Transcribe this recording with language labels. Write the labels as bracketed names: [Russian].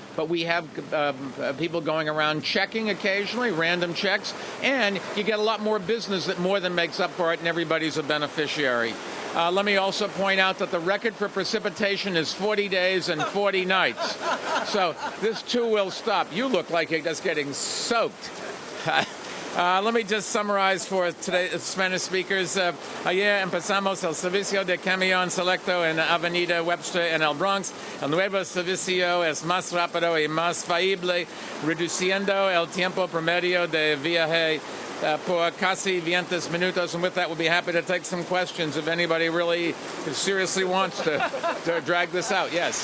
[English] But we have people going around checking occasionally, random checks, and you get a lot more business that more than makes up for it, and everybody's a beneficiary. Let me also point out that the record for precipitation is 40 days and 40 nights. So this too will stop. You look like you're just getting soaked. Let me just summarize for today's Spanish speakers. [Spanish] Ayer empezamos el servicio de camión selecto en Avenida Webster en el Bronx. El nuevo servicio es más rápido y más flexible, reduciendo el tiempo promedio de viaje por casi 20 minutos. [English] And with that, we'll be happy to take some questions if anybody really seriously wants to drag this out. Yes.